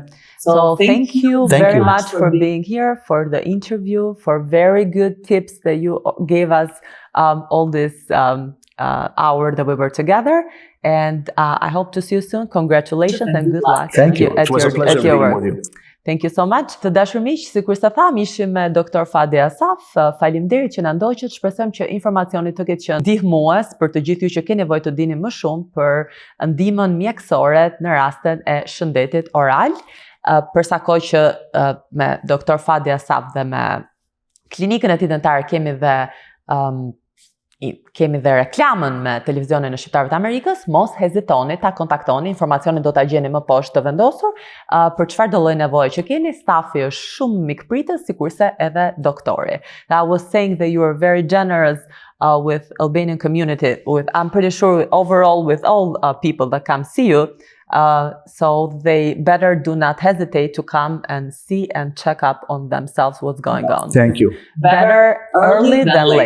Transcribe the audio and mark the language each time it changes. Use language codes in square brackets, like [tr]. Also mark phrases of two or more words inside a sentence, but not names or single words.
[en] So thank you very much for being here, for the interview, for very good tips that you gave us all this hour that we were together. And I hope to see you soon. Congratulations and good luck. Thank you. It was a pleasure being with you. Thank you so much. [sq] Të dashur miq, sikur se tham, ishim me Dr. Fadi Assaf. Faleminderit që na ndoqët. Shpresojmë që informacioni të ketë qenë ndihmues për të gjithë ju që keni nevojë të dini më shumë për ndihmën mjekësore në rastet e shëndetit oral. Për sa kohë që me Dr. Fadi Assaf dhe me klinikën e tij dentare kemi dhe reklamën me televizionin e Shqiptarëve të Amerikës, mos hezitoni ta kontaktoni, informacionin do ta gjeni më poshtë të vendosur. Për çfarë do lloj nevoje që keni, stafi është shumë mikpritës, sikurse edhe doktori. [en] I was saying that you are very generous with Albanian community, I'm pretty sure overall with all people that come see you. So they better do not hesitate to come and see and check up on themselves what's going on. Thank you. Better early than late.